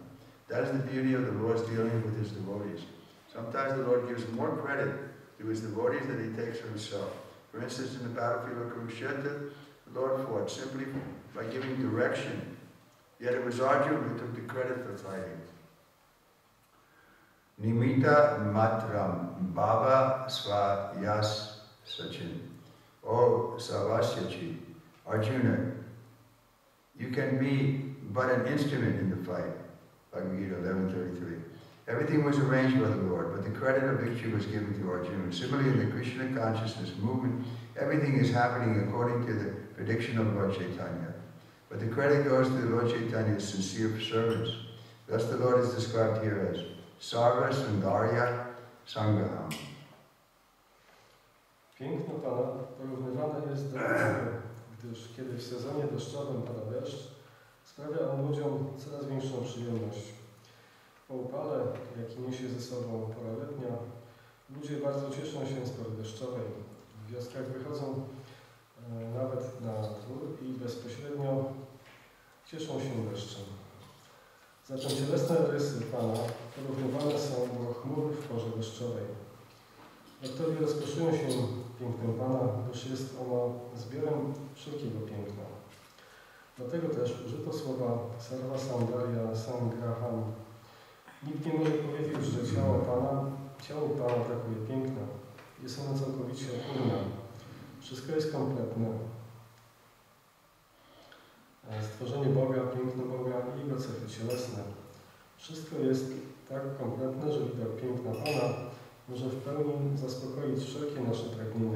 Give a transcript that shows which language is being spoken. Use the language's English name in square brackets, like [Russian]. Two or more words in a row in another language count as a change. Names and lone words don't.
[English] That is the beauty of the Lord's dealing with his devotees. Sometimes the Lord gives more credit to his devotees than he takes for himself. For instance, in the battlefield of Kurukshetra, the Lord fought simply by giving direction. Yet it was Arjuna who took the credit for fighting. [Sanskrit] निमित्त मात्रं भव सव्यसाचिन्. [English] O Savasyachi, Arjuna, you can be but an instrument in the fight. Bhagavad Gita 11:33. Everything was arranged by the Lord, but the credit of victory was given to Arjuna. Similarly, in the Krishna consciousness movement, everything is happening according to the prediction of Lord Chaitanya. But the credit goes to the Lord Chaitanya's sincere servants. Thus the Lord is described here as [Sanskrit] सर्व सौन्दर्य संग्रहम्. [Polish] Piękno Pana porównywane jest do tego, gdyż kiedy w sezonie deszczowym pada deszcz, sprawia on ludziom coraz większą przyjemność. Po upale, jaki niesie ze sobą pora letnia, ludzie bardzo cieszą się z pory deszczowej. W wioskach wychodzą nawet na dwór i bezpośrednio cieszą się deszczem. Zatem cielesne rysy Pana porównywane są do chmur w porze deszczowej. Doktorzy rozkoszują się pięknem Pana, gdyż jest ono zbiorem wszelkiego piękna. Dlatego też użyto słowa [Sanskrit] सर्व सौन्दर्य संग्रहम्. [Polish] Nikt nie może powiedzieć, że ciału Pana brakuje piękna. Jest ono całkowicie płynne. Wszystko jest kompletne. Stworzenie Boga, piękno Boga i Jego cechy cielesne. Wszystko jest tak kompletne, że widok piękna Pana może w pełni zaspokoić wszelkie nasze pragnienia.